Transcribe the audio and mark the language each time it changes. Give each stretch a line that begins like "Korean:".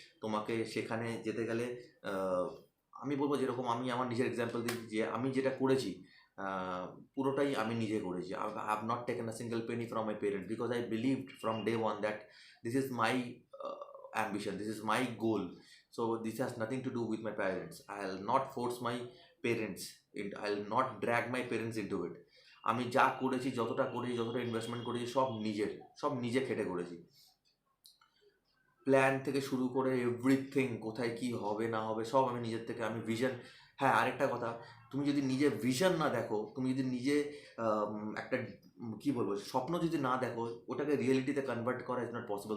Bangla: তোমাকে সেখানে যেতে গেলে আমি বলবো, যেরকম আমি আমার নিজের এক্সাম্পল দিই, যে আমি যেটা করেছি পুরোটাই আমি নিজে করেছি।
English: I have not taken a single penny from my parents, because I believed from day one that this is my ambition, this is my goal. So this has nothing to do with my parents. I'll not force my parents, I'll not drag my parents into it.
Bangla: আমি যা করেছি, যতটা করেছি, যতটা investment করেছি, সব নিজে খেটে করেছি। প্ল্যান থেকে শুরু করে এভরিথিং, কোথায় কি হবে না হবে, সব আমি নিজের থেকে, আমি ভিশন। হ্যাঁ, আরেকটা কথা, তুমি যদি নিজে ভিশন না দেখো, তুমি যদি নিজে একটা কী বলবো, স্বপ্ন যদি না দেখো, ওটাকে রিয়েলিটিতে কনভার্ট করা
English: Is not possible.